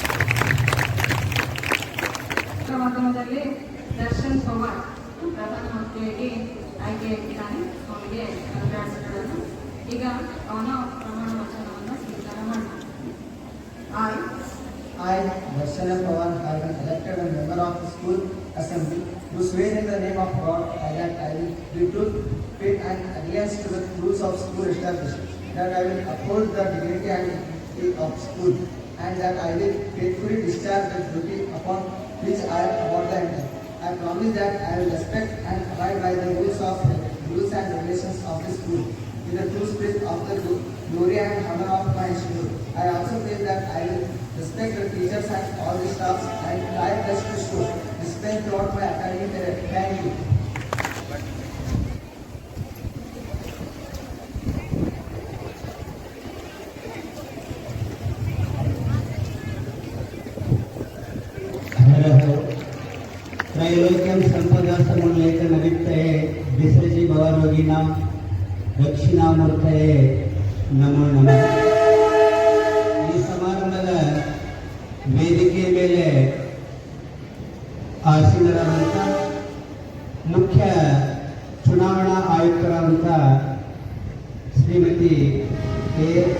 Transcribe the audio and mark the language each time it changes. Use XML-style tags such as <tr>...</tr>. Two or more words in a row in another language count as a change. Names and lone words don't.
<kn>ಮಾಧ್ಯಮದಲ್ಲಿ ದರ್ಶನ್ ಪವಾರ್ ಪ್ರಧಾನಮಂತ್ರಿ ಮಂತ್ರಿಯಾಗಿ ಆಯ್ಕೆಯಾಗಿದ್ದಾನೆ. ಅವನಿಗೆ ಕಂಗ್ರಾಟ್ಸ್ಗಳನ್ನು. ಈಗ ಅವನ ಪ್ರಮಾಣ ವಚನವನ್ನು ಸ್ವೀಕಾರ ಮಾಡೋಣ.</kn> <en>I, Darshana Pawan, have been elected a member of the school assembly. Do swear in the name of God that I will be truth, faith, and adherence to the rules of school establishment. That I will uphold the dignity and integrity of school, and that I will faithfully discharge the duty upon which I am about to enter. I promise that I will respect and abide by the rules and regulations of the school, in the true spirit of the glory and honor of my institute. I also pledge that I will respect the teachers and all the staffs and try best to show discipline throughout my academic career. Thank you.</en> <sa>त्रैलोक्यं सम्पदासमुल्लेखनवित्तये विसृजि भवरोगिणां दक्षिणामूर्तये नमो नमः.</sa> <kn>ಈ ಸಮಾರಂಭದ ವೇದಿಕೆ ಮೇಲೆ ಆಸೀನರಾದಂಥ ಮುಖ್ಯ ಚುನಾವಣಾ ಆಯುಕ್ತರಾದಂಥ ಶ್ರೀಮತಿ ಕೆ.ಎಚ್.</kn>